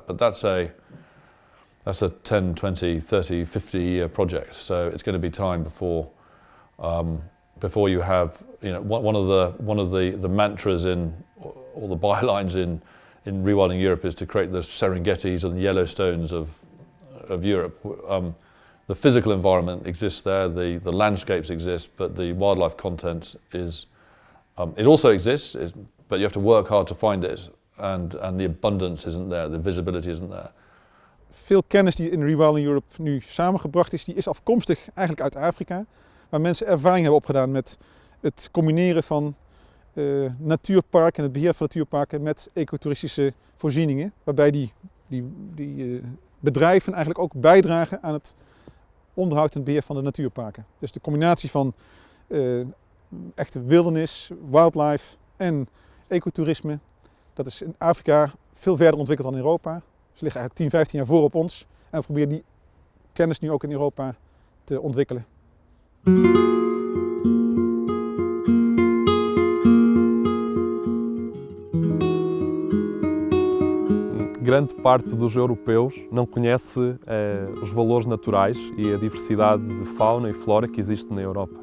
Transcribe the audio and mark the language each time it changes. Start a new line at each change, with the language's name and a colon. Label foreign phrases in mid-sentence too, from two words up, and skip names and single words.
English: But that's a 10, 20, 30, 50-year project, so it's going to be time before before you have, you know, one of the mantras in, or the bylines in Rewilding Europe is to create the Serengetis and the Yellowstones of Europe. The physical environment exists there, the landscapes exist, but the wildlife content is, it also exists, but you have to work hard to find it, and the abundance isn't there, the visibility isn't there.
Dutch: Veel kennis die in Rewilding Europe nu samengebracht is, die is afkomstig eigenlijk uit Afrika, waar mensen ervaring hebben opgedaan met het combineren van natuurparken en het beheer van natuurparken met ecotouristische voorzieningen, waarbij die bedrijven eigenlijk ook bijdragen aan het onderhoud en het beheer van de natuurparken. Dus de combinatie van echte wildernis, wildlife en ecotourisme, dat is in Afrika veel verder ontwikkeld dan in Europa. Ze liggen eigenlijk 10, 15 jaar voor op ons en we proberen die kennis nu ook in Europa te ontwikkelen.
Portuguese: Grande parte dos europeus não conhece os valores naturais e a diversidade de fauna e flora que existe na Europa.